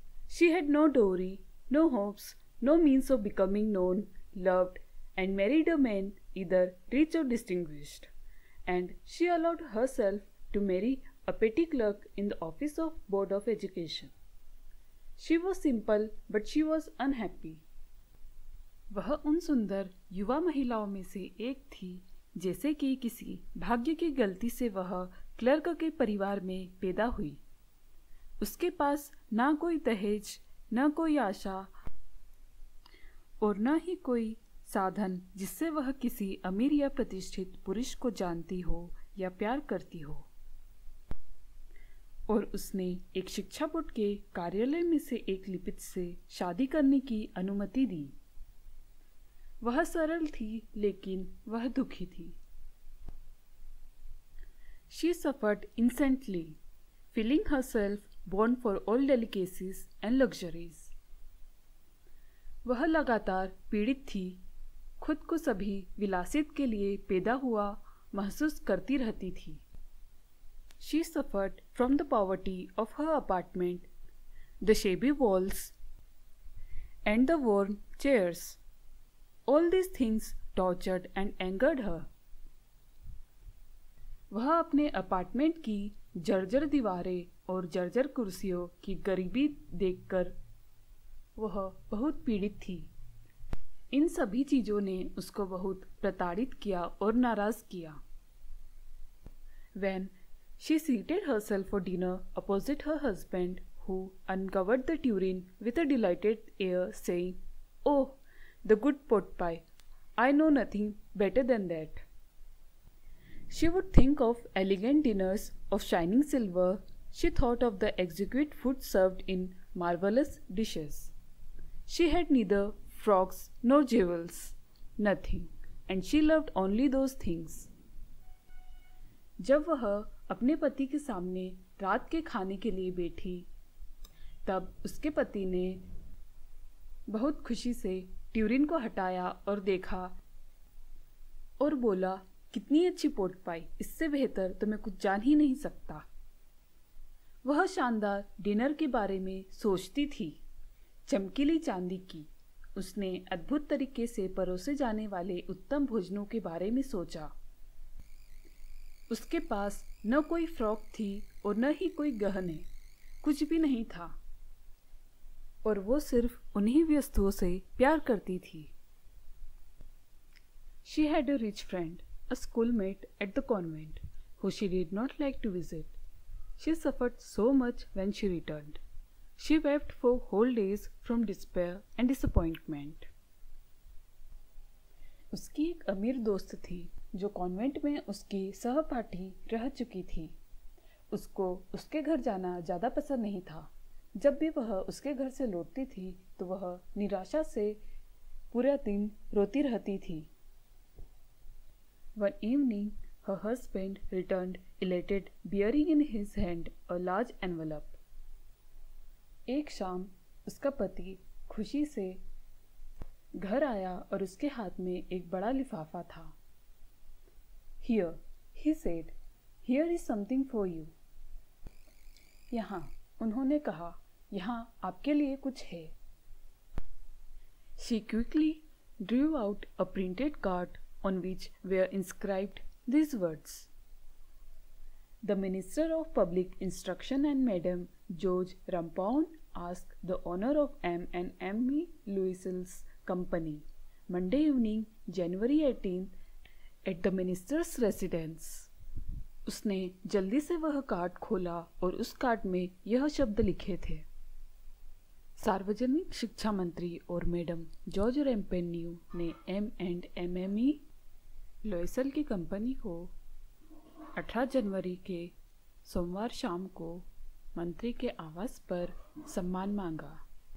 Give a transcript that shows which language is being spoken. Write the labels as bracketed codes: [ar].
[en] She had no dowry, no hopes, no means of becoming known, loved, and married a man either rich or distinguished. And she allowed herself to marry a petty clerk in the office of Board of Education. She was simple, but she was unhappy. [hi] वह उन सुंदर युवा महिलाओं में से एक थी जैसे कि किसी भाग्य की गलती से वह क्लर्क के परिवार में पैदा हुई. उसके पास ना कोई दहेज, न कोई आशा और न ही कोई साधन जिससे वह किसी अमीर या प्रतिष्ठित पुरुष को जानती हो या प्यार करती हो. और उसने एक शिक्षा बोर्ड के कार्यालय में से एक लिपिक से शादी करने की अनुमति दी. वह सरल थी लेकिन वह दुखी थी. [en] She suffered instantly, feeling herself born for all delicacies and luxuries. [hi] वह लगातार पीड़ित थी, खुद को सभी विलासित के लिए पैदा हुआ महसूस करती रहती थी. [en] She suffered from the poverty of her apartment, the shabby walls, and the worn chairs. All these things tortured and angered her. [hi] वह अपने अपार्टमेंट की जर्जर दीवारें और जर्जर कुर्सियों की गरीबी देखकर वह बहुत पीड़ित थी. इन सभी चीज़ों ने उसको बहुत प्रताड़ित किया और नाराज किया. [en] When she seated herself for dinner opposite her husband, who uncovered the tureen with a delighted air, saying, "Oh, the good pot pie! I know nothing better than that." She would think of elegant dinners of shining silver. She thought of the exquisite food served in marvelous dishes. She had neither frocks nor jewels, nothing, and she loved only those things. [hi] जब वह अपने पति के सामने रात के खाने के लिए बैठी, तब उसके पति ने बहुत खुशी से ट्यूरिन को हटाया और देखा और बोला, कितनी अच्छी पोट पाई, इससे बेहतर तो मैं कुछ जान ही नहीं सकता. वह शानदार डिनर के बारे में सोचती थी, चमकीली चांदी की. उसने अद्भुत तरीके से परोसे जाने वाले उत्तम भोजनों के बारे में सोचा. उसके पास न कोई फ्रॉक थी और न ही कोई गहने, कुछ भी नहीं था. और वो सिर्फ उन्हीं वस्तुओं से प्यार करती थी. [en] She had a rich friend, a schoolmate at the convent, who she did not like to visit. She suffered so much when she returned. She wept for whole days from despair and disappointment. [hi] उसकी एक अमीर दोस्त थी जो convent में उसकी सहपाठी रह चुकी थी. उसको उसके घर जाना ज़्यादा पसंद नहीं था. जब भी वह उसके घर से लौटती थी तो वह निराशा से पूरा दिन रोती रहती थी. [en] One evening, her husband returned elated, bearing in his hand a large envelope. [hi] एक शाम उसका पति खुशी से घर आया और उसके हाथ में एक बड़ा लिफाफा था. [en] Here, he said, here is something for you. [hi] यहाँ, उन्होंने कहा, यहाँ आपके लिए कुछ है. [en] She quickly drew out a printed card on which were inscribed these words: The Minister of Public Instruction and Madame George Rampound ask the owner of M&M Louis's company, Monday evening, January 18th, at the minister's residence. [hi] उसने जल्दी से वह card खोला और उस card में यह शब्द लिखे थे: सार्वजनिक शिक्षा मंत्री और मैडम जॉर्ज रैम्पेन्यू ने M&M लॉयसल की कंपनी को 18 जनवरी के सोमवार शाम को मंत्री के आवास पर सम्मान मांगा.